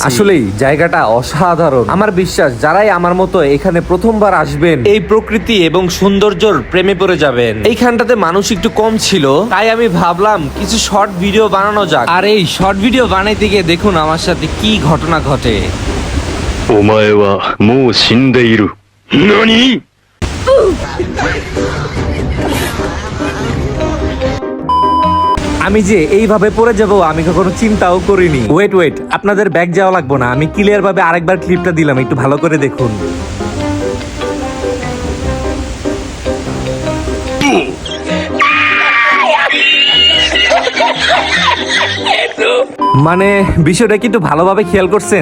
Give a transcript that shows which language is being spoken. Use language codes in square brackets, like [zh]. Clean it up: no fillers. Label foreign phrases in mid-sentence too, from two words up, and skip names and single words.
[bn] আসলেই জায়গাটা অসাধারণ। আমার বিশ্বাস যারাই আমার মতো এখানে প্রথমবার আসবেন এই প্রকৃতি এবং সৌন্দর্যর প্রেমে পড়ে যাবেন। এইখানটাতে মানুষ একটু কম ছিল, তাই আমি ভাবলাম কিছু শর্ট ভিডিও বানানো যাক। আর এই শর্ট ভিডিও বানাইতে গিয়ে দেখুন আমার সাথে কি ঘটনা ঘটে। [ja] お前はもう死んでいる。何？ [bn] আমি যে এইভাবে পড়ে যাব আমি কখনো চিন্তাও করিনি। ওয়েট, আপনাদের ব্যাগ যাওয়া লাগবে না, আমি ক্লিয়ার ভাবে আরেকবার ক্লিপটা দিলাম, একটু ভালো করে দেখুন। মানে বিষয়টা কিন্তু ভালোভাবে খেয়াল করছেন।